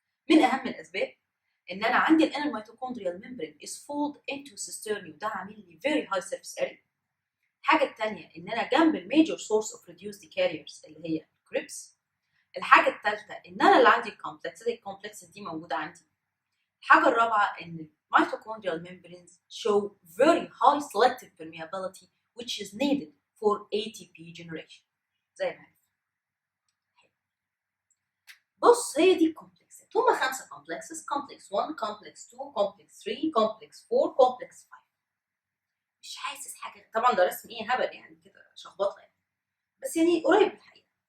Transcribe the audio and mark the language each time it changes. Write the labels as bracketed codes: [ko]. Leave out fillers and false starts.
[ar] من اهم الاسباب ان انا عندي الانر ميتوكوندريال ممبرين [en] is folded into cisternae [ar] وده عامل لي [en] very high surface area. [ar] الحاجه الثانيه ان انا جنب الميجور سورس اوف ريديوسد كاريرز اللي هي الكريبس. الحاجه الثالثه ان انا اللي عندي الكومبلكس دي موجوده عندي. الحاجه الرابعه ان الميتوكوندريال [en] membranes show very high selective permeability which is needed for ATP generation. [ar] زي ما هي. بص هي دي الكومبلكسات، هما 5 كومبلكسز: كومبلكس 1، كومبلكس 2، كومبلكس 3، كومبلكس 4، كومبلكس 5. مش حاسس حاجه طبعا، ده رسم ايه هبل يعني كده شخبطه يعني، بس يعني قريب من الحقيقه.